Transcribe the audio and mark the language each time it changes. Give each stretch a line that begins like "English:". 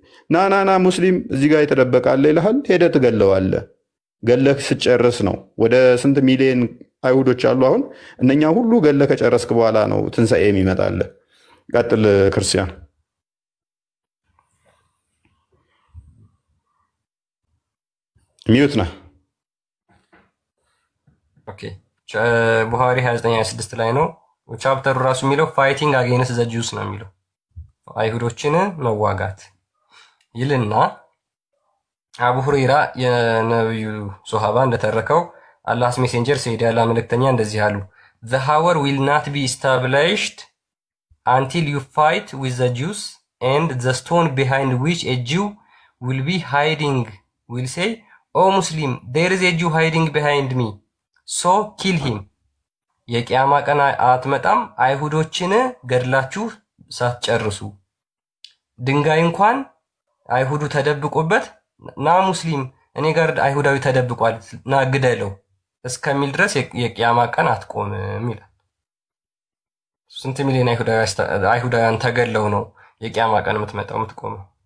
Amharic: ናናና ሙስሊም እዚህ ጋር የተደበቃለ ይልሃል። ሄደህ ትገለዋለህ። ገለህ ስጨርስ ነው። ወደ ስንት ሚሊዮን አይሁዶች አሉ አሁን። እነኛ ሁሉ ገለህ ከጨረስክ በኋላ ነው ትንሣኤ የሚመጣልህ። ቀጥል ክርስቲያን። ሚዩት ነህ። ኦኬ ቡሃሪ 29-26 ላይ ነው ቻፕተሩ ራሱ የሚለው
English: ፋይቲንግ አጌንስት ዘ ጁስ
Amharic: ነው የሚለው አይሁዶችን መዋጋት ይልና አቡ ሁረይራ የነብዩ ሶሃባ እንደተረከው አላህስ ሜሴንጀር ሰይድ ያላ መልእክተኛ እንደዚህ አሉ።
English: the hour will not be established until you fight with the Jews and the stone behind which a Jew will be hiding will say, oh Muslim, there is a Jew hiding behind me, so kill him።
Amharic: የቂያማ ቀን አትመጣም አይሁዶችን ገድላችሁ ሳትጨርሱ ድንጋይ እንኳን አይሁዱ ተደብቆበት ና ሙስሊም እኔ ጋር አይሁዳዊ ተደብቋል ና ግደለው እስከሚል ድረስ የቂያማ ቀን አትቆምም ይላል። ስንት ሚሊዮን አይሁዳውያን ተገለው ነው የቂያማ ቀን የምትቆመው?